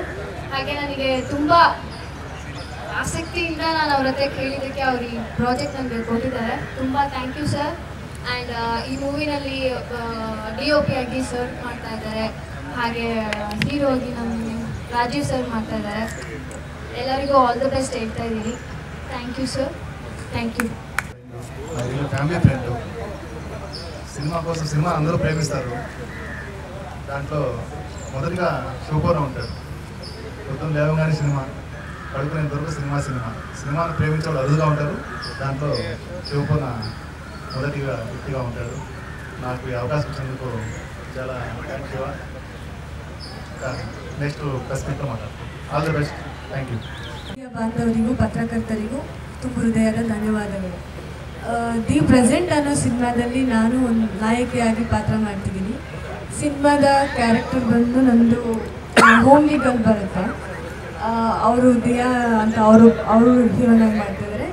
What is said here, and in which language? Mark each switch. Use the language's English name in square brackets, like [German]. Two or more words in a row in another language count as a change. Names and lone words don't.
[Kannada] ಹಾಗೆ ನನಗೆ ತುಂಬ ಆಸಕ್ತಿಯಿಂದ ನಾನು ಅವ್ರ ಹತ್ರ ಕೇಳಿದ್ದಕ್ಕೆ ಅವ್ರು ಈ ಪ್ರಾಜೆಕ್ಟ್ ನನಗೆ ಕೊಟ್ಟಿದ್ದಾರೆ. ತುಂಬ [English] thank you sir. [Kannada] ಆ್ಯಂಡ್ ಈ ಮೂವಿನಲ್ಲಿ DOP ಆಗಿ ಸರ್ ಮಾಡ್ತಾ ಇದ್ದಾರೆ, ಹಾಗೆ ಹೀರೋ ಆಗಿ ನಮ್ಮ ರಾಜೀವ್ ಸರ್ ಮಾಡ್ತಾ ಇದ್ದಾರೆ. ಎಲ್ಲರಿಗೂ [English] all the best [Kannada] ಹೇಳ್ತಾ ಇದ್ದೀನಿ. [English] thank you sir, thank you. [Telugu] ఫ్యామిలీ ఫ్రెండ్ సినిమా కోసం సినిమా అందరూ ప్రేమిస్తారు. దాంట్లో మొదటిగా శివపూర్ణ ఉంటాడు. పొద్దున్న లేవగానే సినిమా, పడుకునేంత వరకు సినిమాను ప్రేమించే వాళ్ళు అరుదుగా ఉంటారు. దాంట్లో శివపూర్ణ మొదటిగా వ్యక్తిగా ఉంటాడు. నాకు ఈ అవకాశం ఇచ్చినందుకు చాలా [English] thank you. next press meet [Telugu] మాట్లాడతాను. [English] All the best. Thank you. [Kannada] ಬಾಂಧವರಿಗೂ ಪತ್ರಕರ್ತರಿಗೂ ತುಂಬ ಹೃದಯದ ಧನ್ಯವಾದಗಳು. ದಿ ಪ್ರೆಸೆಂಟ್ ಅನ್ನೋ ಸಿನಿಮಾದಲ್ಲಿ ನಾನು ಒಂದು ನಾಯಕಿಯಾಗಿ ಪಾತ್ರ ಮಾಡ್ತಿದ್ದೀನಿ. ಸಿನಿಮಾದ ಕ್ಯಾರೆಕ್ಟರ್ ಬಂದು ನಂದು [English] homely girl [Kannada] ಬರುತ್ತೆ. ಅವರು ದಿಯಾ ಅಂತ ಅವರು ಹೀರೋನಾಗಿ ಮಾಡ್ತಿದ್ದಾರೆ.